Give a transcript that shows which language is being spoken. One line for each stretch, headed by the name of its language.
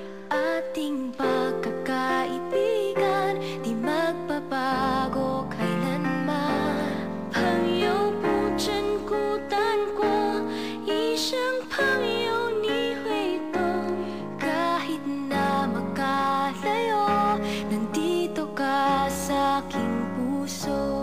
Filipino: Ating pagkakaibigan, di magbabago kailanman.
Chinese: 朋友不真孤单过，一生朋友你会懂。
Filipino: kahit na magkalayo, nandito ka sa aking puso.